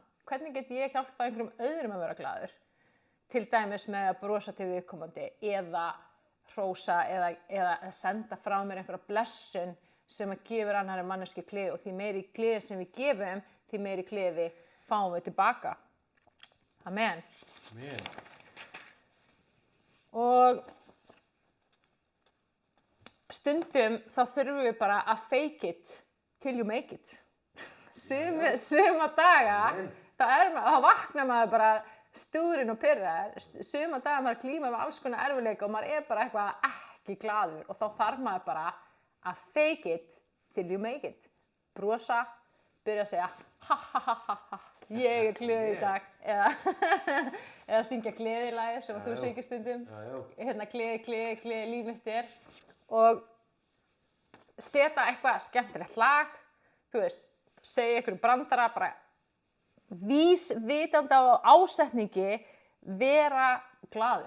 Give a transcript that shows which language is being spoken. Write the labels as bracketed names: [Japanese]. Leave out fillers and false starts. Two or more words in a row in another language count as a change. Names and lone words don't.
[Icelandic] Hvernig get ég hjálpað einhverjum öðrum að vera glaður? Til dæmis með að brosa til viðkomandi eða hrósa eða senda frá mér einhverja blessun sem að gefur annarri manneskju gleði og því meiri gleði sem við gefum, því meiri gleði fáum við tilbaka. Amen. Amen. Og stundum þá þurfum við bara að [English] fake it till you make it. [Icelandic] Suma daga, þá vaknar maður bara stúrin og pirraður. Suma daga maður glíma með alls konar erfiðleika og maður er bara eitthvað ekki glaður og þá þarf maður bara að [English] fake it till you make it. [Icelandic] Brosa, byrja að segja ha ha ha ha ha, ég er glöð í dag eða syngja gleðilagið sem þú syngir stundum. Hérna gleði, líf mitt er og setja eitthvað skemmtilegt lag, þú veist, segja einhverjum brandara, bara vísvitandi á ásetningi vera glaður.